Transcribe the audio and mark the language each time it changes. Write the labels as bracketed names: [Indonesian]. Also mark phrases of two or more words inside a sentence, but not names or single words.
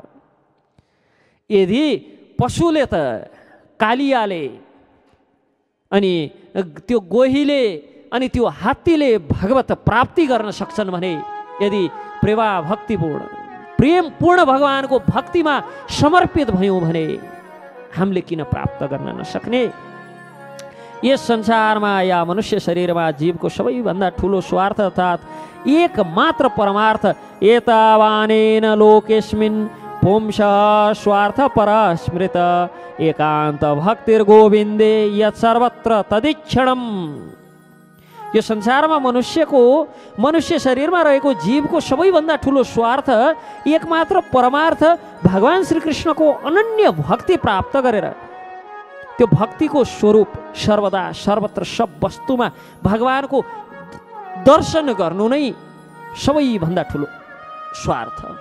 [Nepali] यदि पशुले त कालियाले अनि त्यो गोहीले अनि त्यो हात्तीले भगवत प्राप्ति गर्न सक्छन् भने यदि प्रेमा भक्तिपूर्ण प्रेमपूर्ण भगवानको भक्तिमा समर्पित भयौँ भने हामीले किन प्राप्त गर्न नसक्ने? यस संसारमा या मनुष्य शरीरमा जीवको सबैभन्दा ठुलो स्वार्थ अर्थात् एक मात्र परमार्थ [Sanskrit] एतावानेन लोकेस्मिन् पुंस स्वार्थ पर स्मृत एकान्त भक्तिर गोविन्दे यत् सर्वत्र तदिक्षणम। [Nepali] यो संसारमा मनुष्य शरीरमा रहेको जीवको सबैभन्दा ठुलो स्वार्थ एकमात्र परमार्थ भगवान श्रीकृष्णको अनन्य भक्ति प्राप्त गरेर त्यो भक्तिको स्वरूप सर्वदा सर्वत्र सब वस्तुमा भगवानको दर्शन गर्नु नै सबैभन्दा ठुलो स्वार्थ।